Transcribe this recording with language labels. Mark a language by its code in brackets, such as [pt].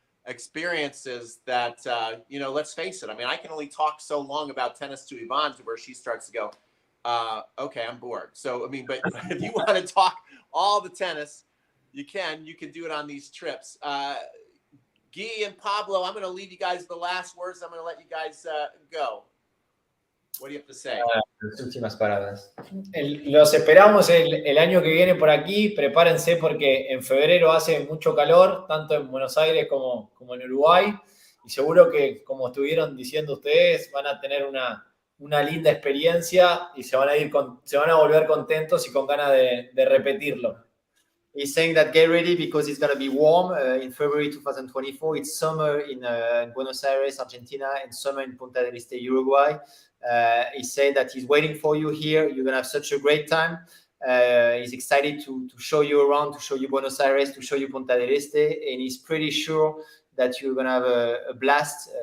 [en] experiences that, let's face it. I mean, I can only talk so long about tennis to Yvonne to where she starts to go, okay, I'm bored. So, I mean, but if you want to talk all the tennis, you can do it on these trips. Guy and Pablo, I'm going to leave you guys the last words. I'm going to let you guys go. What do you have to say? [es] Las últimas palabras. Los esperamos el año que viene por aquí. Prepárense porque en febrero hace mucho calor, tanto en Buenos Aires como en Uruguay. Y seguro que, como estuvieron diciendo ustedes, van a tener una linda experiencia y se van a volver contentos y con ganas de repetirlo. [en] He's saying that get ready because it's going to be warm in February 2024. It's summer in Buenos Aires, Argentina, and summer in Punta del Este, Uruguay. He said that he's waiting for you here. You're going to have such a great time. He's excited to show you around, to show you Buenos Aires, to show you Punta del Este, and he's pretty sure that you're going to have a blast.